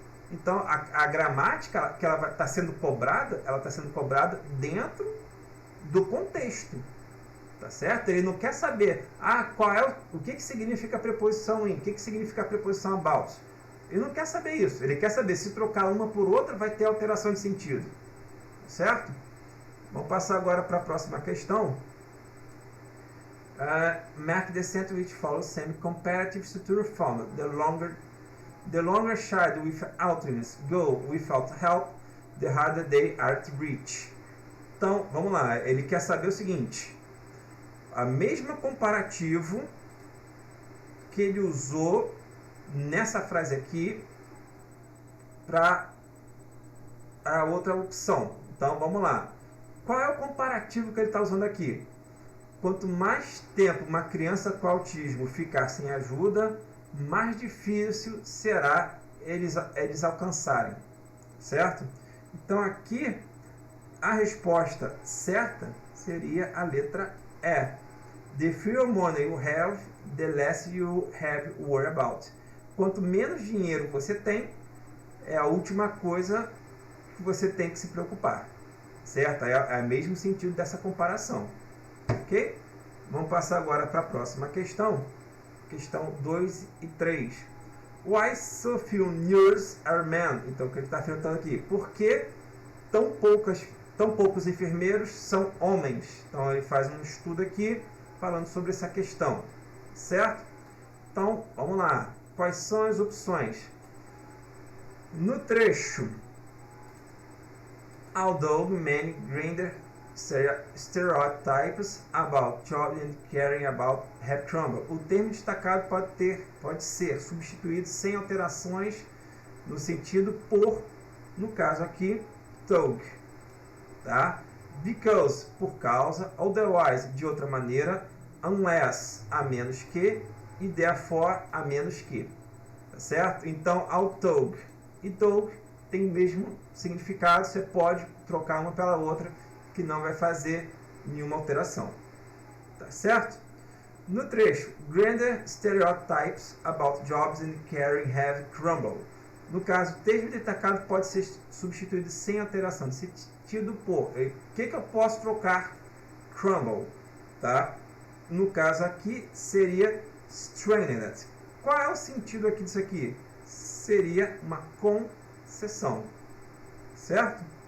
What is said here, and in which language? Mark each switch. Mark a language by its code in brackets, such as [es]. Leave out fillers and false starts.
[pt] Então, a gramática que ela está sendo cobrada, ela está sendo cobrada dentro do contexto. Tá certo? Ele não quer saber o que significa a preposição in, o que significa a preposição about. Ele não quer saber isso. Ele quer saber se trocar uma por outra vai ter alteração de sentido. Certo? Vamos passar agora para a próxima questão. [en] Mark the sentence which follows semi-comparative structure form. The longer child with autism go without help, the harder they are to reach. [pt] Então, vamos lá. Ele quer saber o seguinte. A mesma comparativo que ele usou nessa frase aqui para a outra opção. Então, vamos lá. Qual é o comparativo que ele está usando aqui? Quanto mais tempo uma criança com autismo ficar sem ajuda, mais difícil será eles alcançarem. Certo? Então, aqui, a resposta certa seria a letra E. [en] The fewer money you have, the less you have to worry about. [pt] Quanto menos dinheiro você tem, é a última coisa que você tem que se preocupar. Certo? É o mesmo sentido dessa comparação. Ok? Vamos passar agora para a próxima questão. Questão 2 e 3. [en] Why so few nurses are men? [pt] Então, o que ele está perguntando aqui? Por que tão poucos enfermeiros são homens? Então, ele faz um estudo aqui falando sobre essa questão. Certo? Então, vamos lá. Quais são as opções? No trecho, [en] although many gender stereotypes about jobs and caring about have crumbled. [pt] O termo destacado pode ser substituído sem alterações no sentido por, no caso aqui, though. Tá? Because, por causa, otherwise, de outra maneira, unless, a menos que, e therefore, a menos que. Tá certo? Então, although e though tem o mesmo significado, você pode trocar uma pela outra, que não vai fazer nenhuma alteração. Tá certo? No trecho, [en] gender stereotypes about jobs and caring have crumbled. [pt] No caso, o termo destacado pode ser substituído sem alteração de sentido por. O que eu posso trocar? Crumble. Tá? No caso aqui, seria strengthened. Qual é o sentido aqui disso aqui? Seria uma concessão. Certo?